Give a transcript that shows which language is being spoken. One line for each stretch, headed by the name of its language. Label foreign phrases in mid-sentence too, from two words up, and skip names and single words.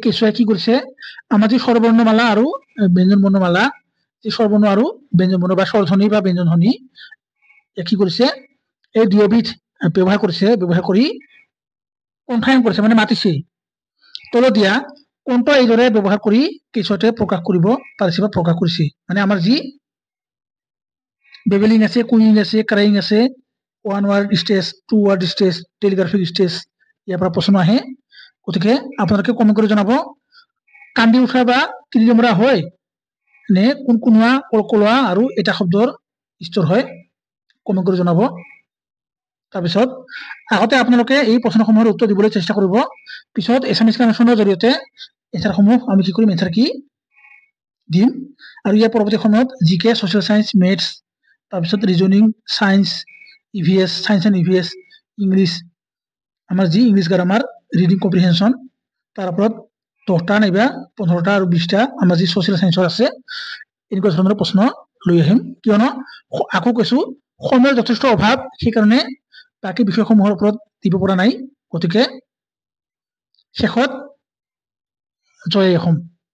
Assamese: কেঁচুৱাই কি কৰিছে আমাৰ যি স্বৰবৰ্ণমালা আৰু ব্যঞ্জন বৰ্ণমালা যি স্বৰবৰ্ণ আৰু ব্যঞ্জন বৰ্ণ বা স্বৰধ্বনি বা ব্যঞ্জন ধ্বনি কি কৰিছে এই দুয়োবিধ ব্যৱহাৰ কৰিছে ব্যৱহাৰ কৰি কণ্ঠায়ন কৰিছে মানে মাতিছে তলত দিয়া কোনটা এইদৰে ব্যৱহাৰ কৰি কেঁচুৱাটোৱে প্ৰকাশ কৰিব পাৰিছে বা প্ৰকাশ কৰিছে মানে আমাৰ যি বেবেলিং আছে কুইং আছে ক্ৰাইং আছে
English: one word stage two word stage telegraphic stage
Assamese: ইয়াৰ পৰা প্ৰশ্ন আহে গতিকে আপোনালোকে কমেন্ট কৰি জনাব কান্দি উঠা বা কিৰিমৰা হয় নে কুনকুনোৱা কলকলোৱা আৰু এটা শব্দৰ স্তৰ হয় কমেন্ট কৰি জনাব তাৰপিছত আগতে আপোনালোকে এই প্ৰশ্নসমূহৰ উত্তৰ দিবলৈ চেষ্টা কৰিব পিছত
English: SMS connection
Assamese: জৰিয়তে এনসাৰসমূহ আমি কি কৰিম এনসাৰ কি দিম আৰু ইয়াৰ পৰৱৰ্তী সময়ত
English: GK social science maths
Assamese: তাৰপিছত
English: reasoning science EVS science and EVS English
Assamese: আমাৰ যি
English: English grammar reading comprehension
Assamese: তাৰ ওপৰত 10টা নাইবা 15টা আৰু 20টা আমাৰ যি
English: social science
Assamese: আছে এনেকুৱা ধৰণৰ প্ৰশ্ন লৈ আহিম কিয়নো আকৌ কৈছো সময়ৰ যথেষ্ট অভাৱ সেইকাৰণে বাকি বিষয়সমূহৰ ওপৰত দিব পৰা নাই গতিকে শেষত জয় অসম